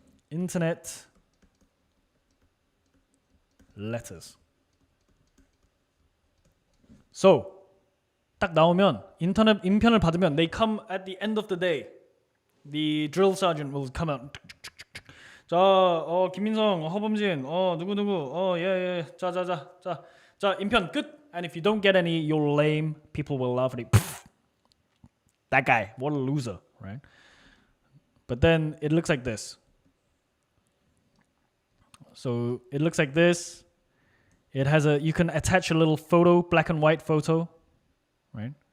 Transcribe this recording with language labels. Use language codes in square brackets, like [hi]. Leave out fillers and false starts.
[en] Internet letters. So, [ko] 딱 나오면 인터넷 인편을 받으면 [en] they come at the end of the day. The drill sergeant will come out. [ko] 자, 김민성, 허범진, 누구, 예, 자, 인편 끝. [en] And if you don't get any, you're lame. People will laugh at you. That guy, what a loser, right? But then it looks like this. So it looks like this. It has you can attach a little photo, black and white photo, right?